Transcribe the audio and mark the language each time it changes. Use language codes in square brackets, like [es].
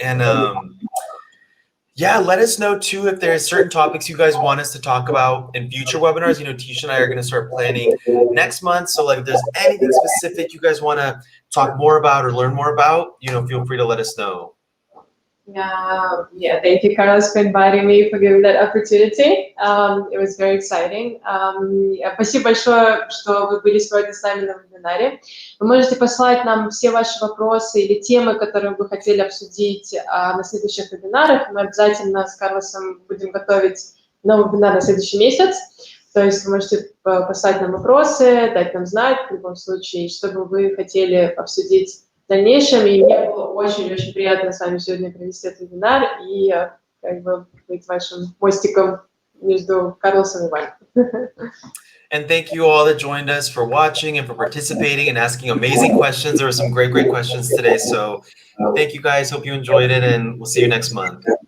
[en] And yeah, let us know too if there's certain topics you guys want us to talk about in future webinars. You know, Tisha and I are going to start planning next month. So like if there's anything specific you guys want to talk more about or learn more about, you know, feel free to let us know. Yeah, thank you, Carlos, for inviting me, for giving that opportunity. It was very exciting. [ru] Спасибо большое, что вы были сегодня с нами на вебинаре. Вы можете послать нам все ваши вопросы или темы, которые вы хотели обсудить на следующих вебинарах. Мы обязательно с Карлосом будем готовить новый вебинар на следующий месяц. То есть вы можете послать нам вопросы, дать нам знать в любом случае, что бы вы хотели обсудить в дальнейшем, и мне было очень-очень приятно с вами сегодня провести этот вебинар и как бы быть вашим мостиком между Карлосом и вами. [en] And thank you all that joined us for watching and for participating and asking amazing questions. There were some great questions today. So thank you guys. Hope you enjoyed it, and we'll see you next month.